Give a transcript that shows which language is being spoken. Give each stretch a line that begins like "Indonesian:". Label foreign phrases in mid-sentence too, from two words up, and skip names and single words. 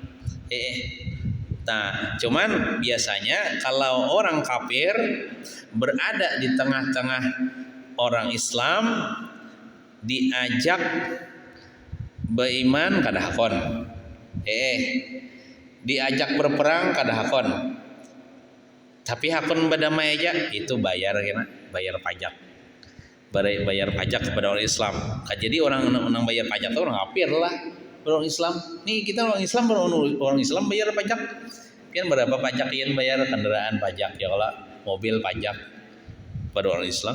Banjar: Nah, cuman biasanya kalau orang kafir berada di tengah-tengah orang Islam, diajak beriman kada hakon. Diajak berperang kada hakon. Tapi hakon berdamai aja itu bayar pajak.
Indonesian: Bayar pajak kepada orang Islam. Jadi orang bayar pajak itu orang kafir lah, orang Islam. Nih kita orang Islam, orang Islam bayar pajak. Kan berapa pajak yang bayar? Kendaraan pajak, ya kalau mobil pajak kepada orang Islam.